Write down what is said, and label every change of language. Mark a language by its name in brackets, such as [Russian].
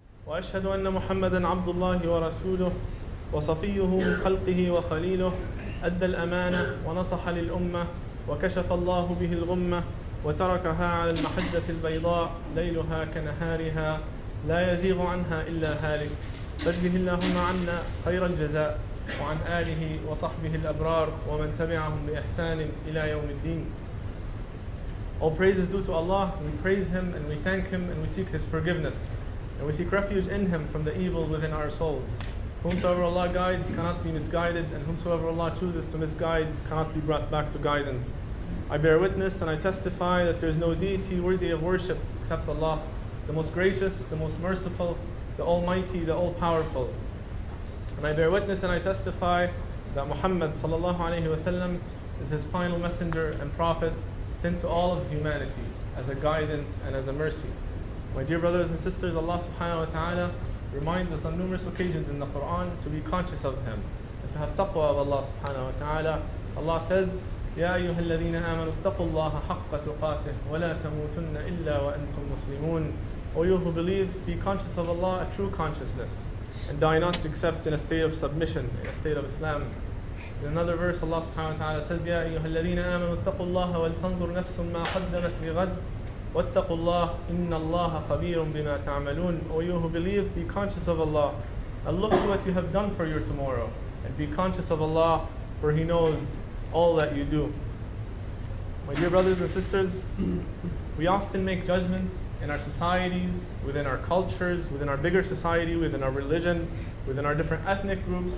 [Arabic] وأشهد أن محمدا عبد الله ورسوله وصفيه من خلقه وخليله أدى الأمانة ونصح للأمة وكشف الله به الغمة وتركها على المحجة البيضاء ليلها كنهارها لا يزيغ عنها إلا هالك فاجزه اللهم عنا خير الجزاء وعن آله وصحبه الأبرار ومن تبعهم بإحسان إلى يوم الدين. [English] All praise is due to Allah. We praise Him and we thank Him and we seek His forgiveness. And we seek refuge in Him from the evil within our souls. Whomsoever Allah guides cannot be misguided, and whomsoever Allah chooses to misguide cannot be brought back to guidance. I bear witness and I testify that there is no deity worthy of worship except Allah, the most gracious, the most merciful, the Almighty, the All-Powerful. And I bear witness and I testify that Muhammad sallallahu alaihi wasallam is His final messenger and prophet, sent to all of humanity as a guidance and as a mercy. My dear brothers and sisters, Allah subhanahu wa ta'ala reminds us on numerous occasions in the Quran to be conscious of Him and to have taqwa of Allah subhanahu wa ta'ala. Allah says, [Arabic] يا أيها الذين آمنوا اتقوا الله حق تقاته ولا تموتن إلا وأنتم مسلمون. [English] O you who believe, be conscious of Allah, a true consciousness, and die not except in a state of submission, in a state of Islam. In another verse, Allah subhanahu wa ta'ala says, [Arabic] يا أيها الذين آمنوا اتقوا الله ولتنظر نفس ما قدمت لغد واتقوا الله إن الله خبير بما تعملون. [English] O you who believe, be conscious of Allah and look to what you have done for your tomorrow, and be conscious of Allah, for He knows all that you do. My dear brothers and sisters, we often make judgments in our societies, within our cultures, within our bigger society, within our religion, within our different ethnic groups.